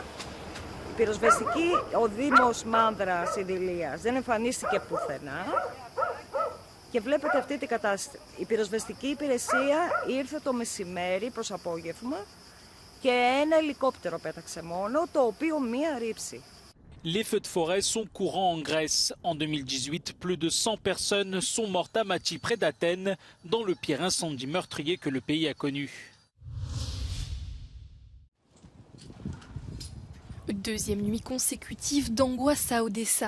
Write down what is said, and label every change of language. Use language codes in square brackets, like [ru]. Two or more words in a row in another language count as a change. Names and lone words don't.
[el] Η πυροσβεστική, ο Δήμος Μάνδρας Ιδηλίας δεν εμφανίστηκε πουθενά. Και βλέπετε αυτή την κατάσταση. Η πυροσβεστική υπηρεσία ήρθε το μεσημέρι προς απόγευμα και ένα ελικόπτερο πέταξε μόνο, το οποίο μία ρήψη. [fr] Les feux de forêt sont courants en Grèce. En 2018, plus de 100 personnes sont mortes à Mati, près d'Athènes, dans le pire incendie meurtrier que le pays a connu. 2e nuit consécutive d'angoisse à Odessa.